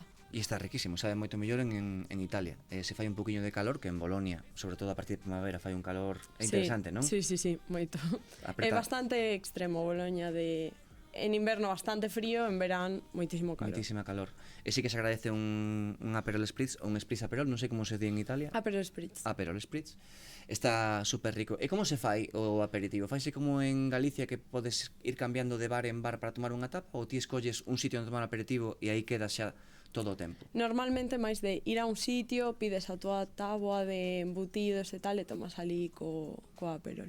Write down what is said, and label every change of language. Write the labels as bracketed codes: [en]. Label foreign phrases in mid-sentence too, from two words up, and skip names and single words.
[gl] E está riquísimo, sabe moito mellor en Italia. Se fai un poquinho de calor que en Bolonia, sobre todo a partir de primavera fai un calor interesante, non? Sí, moito. É bastante extremo Bolonia, en inverno bastante frío, en verán moitísimo calor. Moitísima calor. E sí que se agradece un Aperol Spritz ou un Spritz Aperol, non sei como se di en Italia. Aperol Spritz. Aperol Spritz. Está super rico. E como se fai o aperitivo? Faise como en Galicia que podes ir cambiando de bar en bar para tomar unha tapa, ou ti escolles un sitio onde tomar aperitivo e aí quedas xa todo o tempo? Normalmente máis de ir a un sitio, pides a túa táboa de embutidos e tal e tomas ali co Aperol.